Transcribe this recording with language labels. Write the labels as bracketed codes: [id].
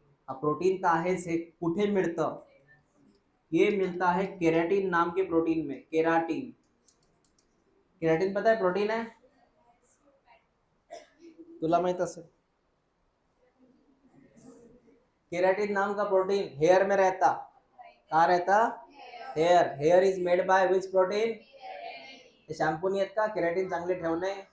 [mr] Protein का आहे से कुठे मिळतं? [hi] ये मिलता है केराटिन नाम के प्रोटीन में, केराटिन। केराटिन पता है प्रोटीन है, [mr] तुला माहित असेल। [hi] केराटिन नाम का प्रोटीन हेयर में रहता, कहाँ रहता? Hair. [en] Hair is made by which protein? [mr] Shampoo नाही आहेत का केराटिन चांगले ठेवणे?